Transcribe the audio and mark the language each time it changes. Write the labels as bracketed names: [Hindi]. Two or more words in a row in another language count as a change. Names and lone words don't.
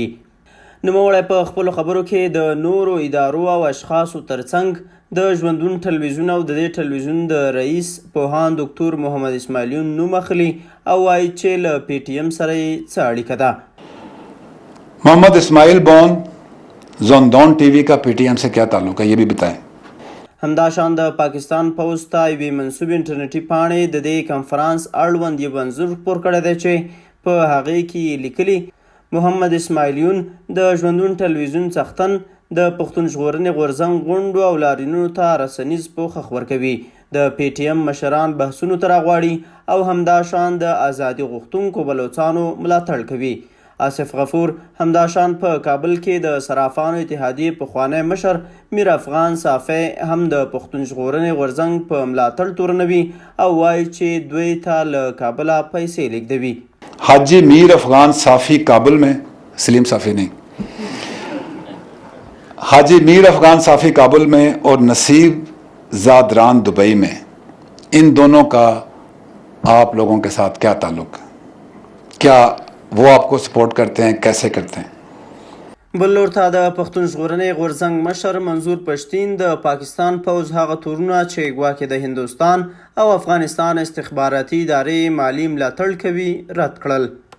[Pashto] نوموړی په خپلو خبرو کې د نورو ادارو او اشخاصو ترڅنګ د ژوندون ټلوېزيون او د دې ټلوېزيون د رييس پوهاند دکتور محمد اسماعیل یون نوم اخلي او وایي چې له پی ټي ایم سره یې څه اړیکه ده. [Urdu] محمد اسماعیل بون ژوندون ټي وي کا پی ټي ایم سے کیا تعلق ہے یہ بھی بتائیں. [Pashto] همداشان د پاکستان پوځ ته یوې منسوبې انټرنیټي پاڼې د دې کنفرانس اړوند یو انځور خپور کړی دی چې په هغې کې لیکلي محمد اسماعیل یون د ژوندون ټلوېزیون څښتن د پښتون ژغورنې غورځنګ غونډو او لاریونونو ته رسنیز پوښښ ورکوي. د پی ټي ایم مشران بحثونو ته راغواړي او همداشان د ازادي غوښتونکو بلوڅانو ملاتړ کوي. غفور همداشان په کابل کې د صرافانو اتحادیې پخوانی مشر میر افغان صافی هم د پښتون ژغورنې غورځنګ په ملاتړ تورنوي او وایي چې دوی ته له کابله پیسې لیږدوي. [Urdu] حاجی میر افغان صافی کابل میں، سلیم صافی نہیں، حاجی میر افغان صافی کابل میں اور نصیب زادران دبئی میں، ان دونوں کا آپ لوگوں کے ساتھ کیا تعلق ہے؟ کیا وہ آپ کو سپورٹ کرتے ہیں؟ کیسے کرتے ہیں؟ [Pashto] بل لور ته د پښتون ژغورنې غورځنګ مشر منظور پښتین د پاکستان پوځ هغه تورونه چې ګواکې د هندوستان او افغانستان استخباراتي ادارې مالي ملاتړ کوي رد کړل.